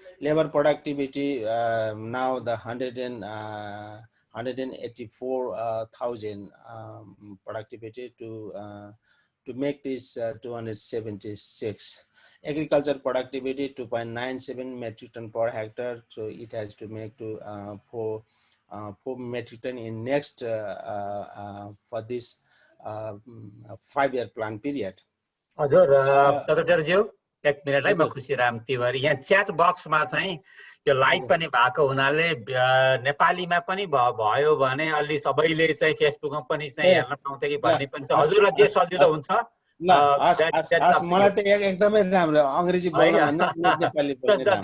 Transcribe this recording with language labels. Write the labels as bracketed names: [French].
[English] labor productivity now the 184,000 productivity to make this 276. Agriculture productivity 2.97 metric ton per hectare, so it has to make to 4 metric ton in next for this 5-year plan period. [Nepali] हजुर सदरज्यू एक minute है, म खुसीराम तिवारी। यहाँ chat बक्समा चाहिँ यो live पनि भएको हुनाले नेपालीमा पनि भयो भने अलि सबैले चाहिँ फेसबुकमा पनि चाहिँ हेर्न पाउँथे कि भन्ने पनि छ। हजुरलाई जे सजिलो हुन्छ। मलाई त एकदमै राम्रो अङ्ग्रेजी बोल्न भन्दा नेपाली बोल्न राम्रो।